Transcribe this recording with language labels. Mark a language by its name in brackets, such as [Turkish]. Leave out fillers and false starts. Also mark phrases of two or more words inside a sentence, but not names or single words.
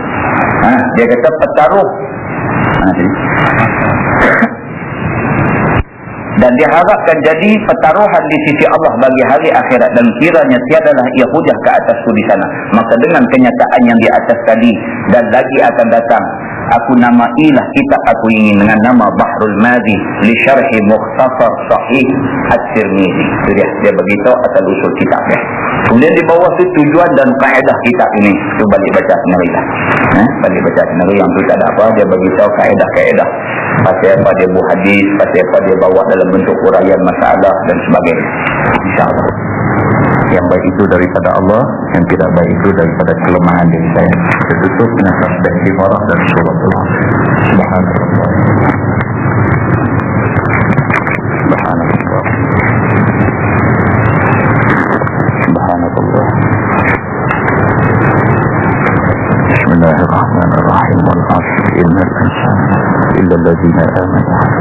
[Malay] Dia kata petaruh dan diharapkan jadi pertaruhan di sisi Allah bagi hari akhirat, dan kiranya tiadalah ia hujah ke atasku di sana. Maka dengan kenyataan yang di atas tadi dan lagi akan datang, aku namailah kitab aku ini dengan nama Bahrul Madi li syarhi mukhtasar sahih At-Tirmizi. Itu dia beritahu asal usul kitab dia. Kemudian di bawah tu tujuan dan kaedah kitab ini. Tu balik baca sendiri lah. Balik baca sendiri, yang tu tak ada apa, dia beritahu kaedah-kaedah. Pasal apa dia buat hadis, pasal apa dia bawa dalam bentuk uraian masalah dan sebagainya. InsyaAllah. Yang baik itu daripada Allah, yang tidak baik itu daripada kelemahan diri saya. Tertutup dengan perspektif Allah dan surat Allah. Subhanallah. Subhanallah. Subhanallah. Bismillahirrahmanirrahim. [Arabic] والعصر إن الإنسان إلا الذين آمنوا.